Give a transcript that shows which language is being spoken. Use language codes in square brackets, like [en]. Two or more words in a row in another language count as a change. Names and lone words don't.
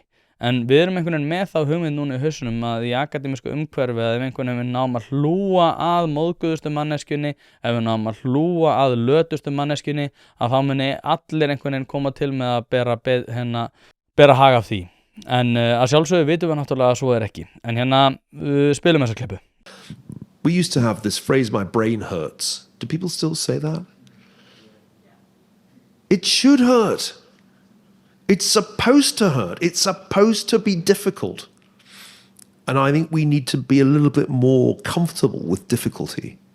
[is] En við erum einhvern veginn með þá hugmynd núna í hausnum að í akademísku umhverfi að ef einhvern veginn við náum að hlúa að móðguðustu manneskjunni, ef við náum að hlúa að lötustu manneskjunni, að þá muni allir einhvern veginn koma til með að bera hag af því. En að sjálfsögðu vitum við náttúrulega að svo er ekki. En hérna spilum þessa klippu. [en] We used to have this phrase, my brain hurts. Do people still say that? It should hurt. It's supposed to hurt. It's supposed to be difficult. And I think we need to be a little bit more comfortable with difficulty.